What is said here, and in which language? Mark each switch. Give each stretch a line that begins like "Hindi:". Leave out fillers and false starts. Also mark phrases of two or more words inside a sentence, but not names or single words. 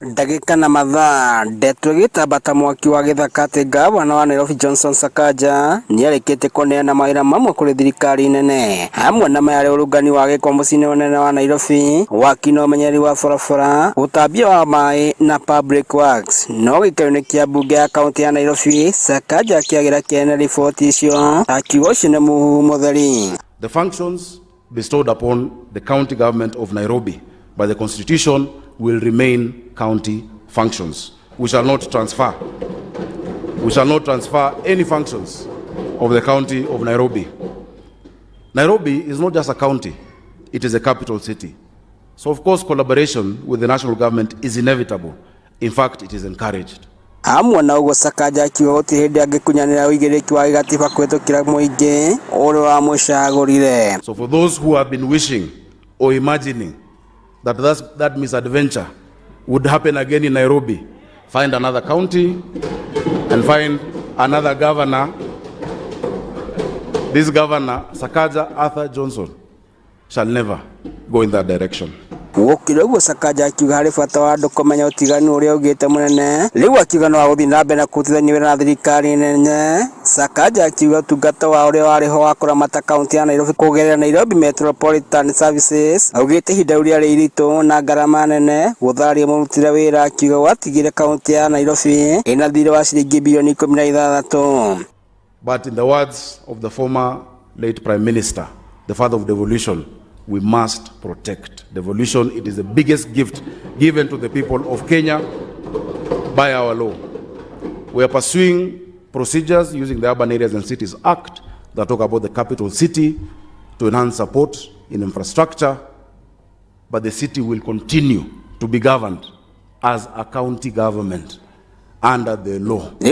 Kikuyu: Ndagĩka na mathaa Ndetwe Gĩtambata mwaki wa Gĩthaka atĩ ngavana wa Nairobi Johnson Sakaja nĩarĩkĩtie kũneana mawĩra mamwe kũrĩ thirikari nene hamwe na mayarĩ ũrũngani wa gĩko mũciĩ-inĩ mũnene wa Nairobi, waki na ũmenyeri wa barabara, ũtambia wa maĩ na
English: public works.
Kikuyu: No gĩikaro-inĩ kĩa mbunge ya kaunti ya Nairobi, Sakaja akĩagĩra kĩene riboti icio akiuga ũcio nĩ mũhuhu mũtheri.
English: The functions bestowed upon the county government of Nairobi by the constitution will remain county functions. We shall not transfer any functions of the county of Nairobi. Nairobi is not just a county, it is a capital city. So of course collaboration with the national government is inevitable. In fact, it is encouraged.
Kikuyu: Hamwe na ũguo Sakaja akiuga gũtirĩ hĩndĩ angĩkunyanĩra ũigĩrĩki wa gĩgatiba kũhĩtũkĩra mũingĩ ũrĩa wamũcagũrire.
English: So for those who have been wishing or imagining that misadventure would happen again in Nairobi, find another county and find another governor. This governor, Sakaja Arthur Johnson, shall never go in that direction.
Kikuyu: Gũkĩrĩ ũguo Sakaja akiuga harĩ bata wa andũ kũmenya ũtiganu ũrĩa ũgĩte mũnene, rĩu akiuga no agũthiĩ na mbere na kũrutithania wĩra na thirikari nene. Sakaja akiuga ũtungata wa ũrĩa warĩ ho wa kũramata kaunti ya Nairobi kũgerera Nairobi Metropolitan Services, augĩte ihinda rĩu rĩarĩ iritũ na ngarama nene gũtharia mũrutĩre wĩra, akiuga gwatigire kaunti ya Nairobi ĩna thirĩ wa ciringi bilioni 16.
English: But in the words of the former late Prime Minister, the father of devolution, we must protect devolution. It is the biggest gift given to the people of Kenya by our law. We are pursuing procedures using the Urban Areas and Cities Act that talk about the capital city to enhance support in infrastructure, but the city will continue to be governed as a county government under the law.